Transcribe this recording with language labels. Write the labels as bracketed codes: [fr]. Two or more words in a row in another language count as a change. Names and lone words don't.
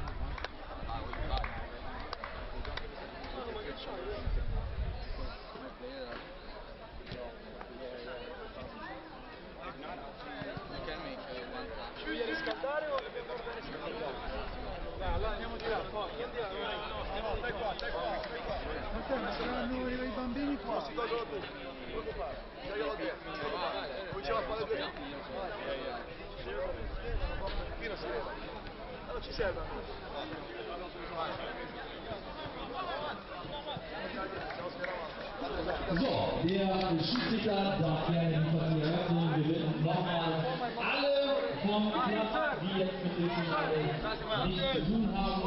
[it] Ci voglio riscaldare o dobbiamo guardare se dai, allora andiamo di là, forza, andiamo di là, no, stai qua, stai qua, stai qua. Ma saranno i bambini qua. Non si tolgono tutti, non ti preoccupare, stai là dentro. Cominciamo a fare due. Qui non si leva. Non ci serve a noi. [de] So, der Schiedsrichter darf gerne die Partie eröffnen. Wir bitten nochmal alle vom Platz, die jetzt mit dem Finale nichts zu tun haben.